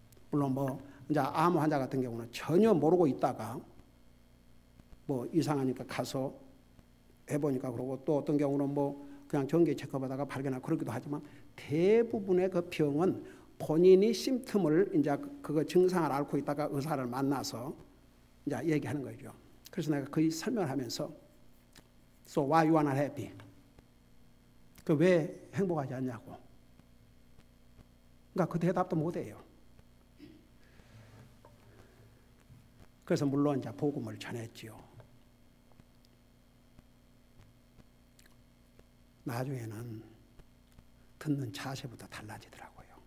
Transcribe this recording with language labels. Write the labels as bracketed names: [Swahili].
[Korean] 물론 뭐 이제 암 환자 같은 경우는 전혀 모르고 있다가 뭐 이상하니까 가서 해보니까 그러고 또 어떤 경우는 뭐 그냥 정기 체크하다가 발견하고 그러기도 하지만 대부분의 그 병은 본인이 심틈을 이제 그거 증상을 앓고 있다가 의사를 만나서 이제 얘기하는 거죠. 그래서 내가 거의 설명을 하면서 [English] So why you are not happy? [Korean] 그 왜 행복하지 않냐고. 그러니까 그 대답도 못해요. 그래서 물론 이제 복음을 전했지요. 나중에는 듣는 자세부터 달라지더라고요.